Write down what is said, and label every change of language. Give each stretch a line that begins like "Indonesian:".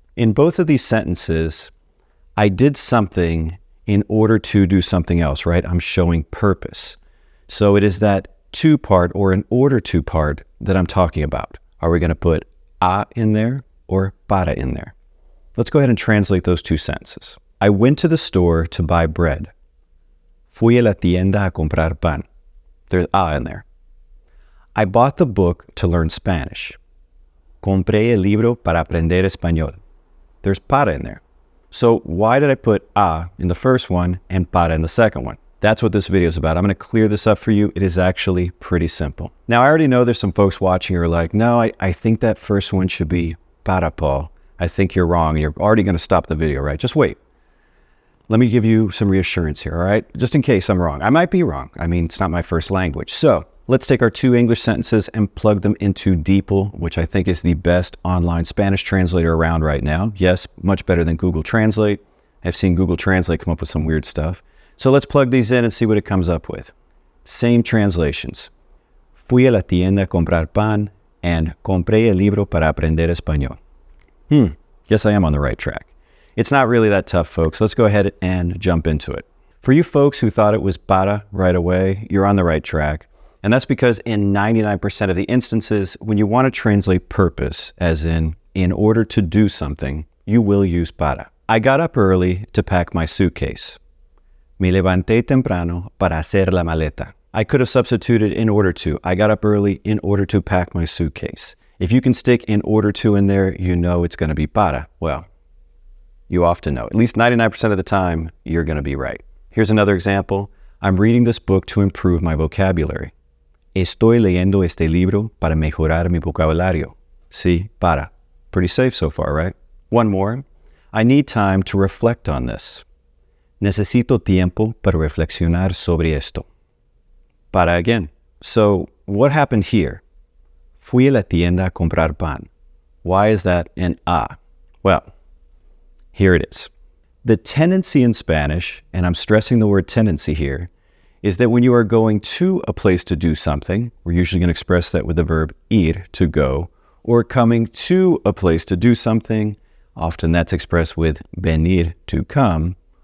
English: In both of these sentences, I did something in order to do something else, right? I'm showing purpose. So it is that to part or in order to part that I'm talking about. Are we going to put a in there or para in there? Let's go ahead and translate those two sentences. I went to the store to buy bread.
Spanish: Fui a la tienda a comprar pan.
English: There's a in there. I bought the book to learn Spanish.
Spanish: Compré el libro para aprender español.
English: There's para in there. So why did I put a in the first one and para in the second one? That's what this video is about. I'm going to clear this up for you. It is actually pretty simple. Now, I already know there's some folks watching who are like, no, I think that first one should be para, Paul. I think you're wrong. You're already going to stop the video, right? Just wait. Let me give you some reassurance here, all right? Just in case I'm wrong. I might be wrong. I mean, it's not my first language. So let's take our two English sentences and plug them into DeepL, which I think is the best online Spanish translator around right now. Yes, much better than Google Translate. I've seen Google Translate come up with some weird stuff. So let's plug these in and see what it comes up with. Same translations.
Spanish: Fui a la tienda a comprar pan and compré el libro para aprender español.
English: Yes, I am on the right track. It's not really that tough, folks. Let's go ahead and jump into it. For you folks who thought it was para right away, you're on the right track. And that's because in 99% of the instances, when you want to translate purpose, as in order to do something, you will use para. I got up early to pack my suitcase.
Spanish: Me levanté temprano para hacer la maleta.
English: I could have substituted in order to. I got up early in order to pack my suitcase. If you can stick in order to in there, you know it's going to be para. Well, you often know. At least 99% of the time, you're going to be right. Here's another example. I'm reading this book to improve my vocabulary.
Spanish: Estoy leyendo este libro para mejorar mi vocabulario. Sí, para.
English: Pretty safe so far, right? One more. I need time to reflect on this.
Spanish: Necesito tiempo para reflexionar sobre esto. Para again.
English: So what happened here?
Spanish: Fui a la tienda a comprar pan.
English: Why is that an a? Well, here it is. The tendency in Spanish, and I'm stressing the word tendency here, is that when you are going to a place to do something, we're usually going to express that with the verb ir, to go, or coming to a place to do something, often that's expressed with venir, to come.